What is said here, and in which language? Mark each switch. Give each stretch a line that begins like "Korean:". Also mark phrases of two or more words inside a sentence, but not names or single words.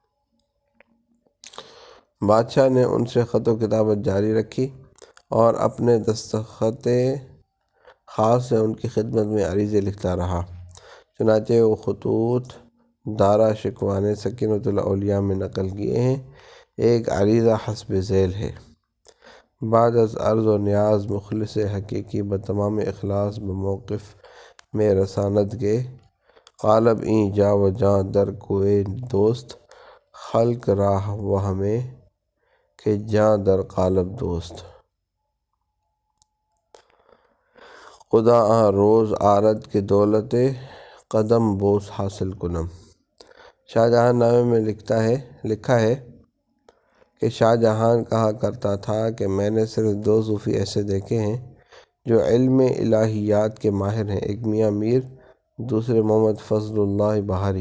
Urdu: بادشاہ نے ان سے خط و کتابت جاری رکھی اور اپنے دستخط خاص سے ان کی خدمت میں عریضے لکھتا رہا۔ چنانچہ وہ خطوط دارا شکوہ نے سکینۃ الاولیاء میں نقل کیے ہیں۔ ایک عریضہ حسب ذیل ہے:
Persian: بعد از عرض و نیاز مخلص حقیقی بتمام اخلاص بموقف میں رساند کے، قالب این جا و جاں در کوئے دوست، خلق راہ وہ ہمیں کہ جاں در قالب دوست، خدا آں روز آرد کے دولت قدم بوس حاصل کنم۔
Urdu: شاہ جہان نامے میں لکھا ہے کہ شاہ جہان کہا کرتا تھا کہ میں نے صرف 2 صوفی ایسے دیکھے ہیں جو علم الہیات کے ماہر ہیں، ایک میاں میر، دوسرے محمد فضل اللہ بہاری۔